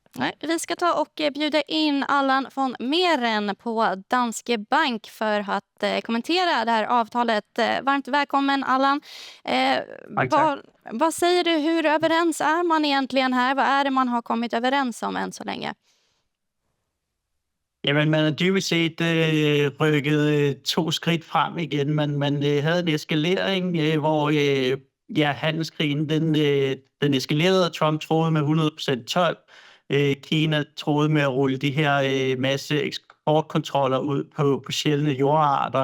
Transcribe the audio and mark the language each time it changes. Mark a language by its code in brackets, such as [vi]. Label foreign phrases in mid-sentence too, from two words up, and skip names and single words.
[sv] Nej, vi ska ta och bjuda in Allan von Meren på Danske Bank för att kommentera det här avtalet. Varmt välkommen Allan. Vad säger du, hur överens är man egentligen här? Vad är det man har kommit överens om än så länge? [da] Jamen, man har dybest set rykket 2 skridt frem igen. Man havde en eskalering, hvor handelskrigen den eskalerede. Trump troede med 100% told. Kina troede med at rulle de her masse eksportkontroller ud på sjældne jordarter.